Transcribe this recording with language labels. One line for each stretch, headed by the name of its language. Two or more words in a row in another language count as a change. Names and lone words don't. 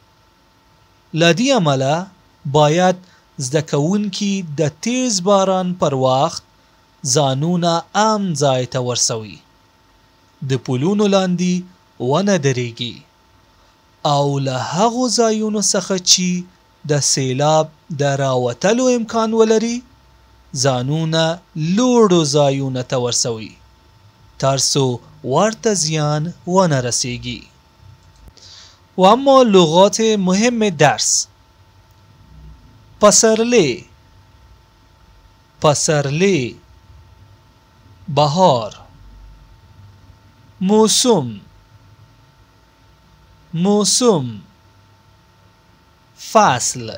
Pashto: له دې امله باید زده کوونکي د تیز باران پر وخت ځانونه امن ځای ته ورسوي، د پلونو لاندې ونه دریږي او له هغو ځایونو څخه چې د سیلاب د راوتلو امکان ولري ځانونه لوړو ځایونو ته ورسوي ترڅو ورته زیان ونه رسیږي.
Persian: و اما لغات مهم درس:
Pashto: پسرلی، پسرلی، بهار. موسم، موسم، فصل.